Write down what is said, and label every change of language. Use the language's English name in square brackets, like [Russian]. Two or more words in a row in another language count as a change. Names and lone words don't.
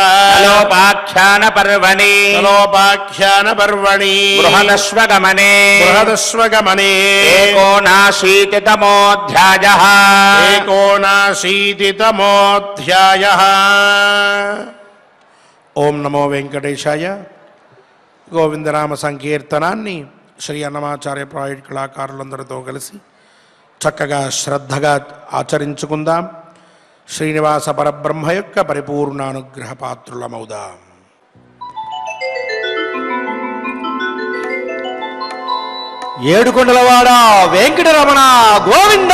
[Sanskrit] लोपाख्यानपर्वणि लोपाख्यानपर्वणि बृहदश्वगमने बृहदश्वगमने एकोनाशीतितमोऽध्यायः एकोनाशीतितमोऽध्यायः ఓం నమో వెంకటేశాయ. [Telugu] గోవిందనామ సంకీర్తనాన్ని శ్రీ అన్నమాచార్య ప్రాజెక్ట్ కళాకారులందరితో కలిసి చక్కగా శ్రద్ధగా ఆచరించుకుందాం. శ్రీనివాస పరబ్రహ్మ యొక్క పరిపూర్ణానుగ్రహ పాత్రులమవుదాం. ఏడుకొండలవాడ వెంకటరమణ గోవింద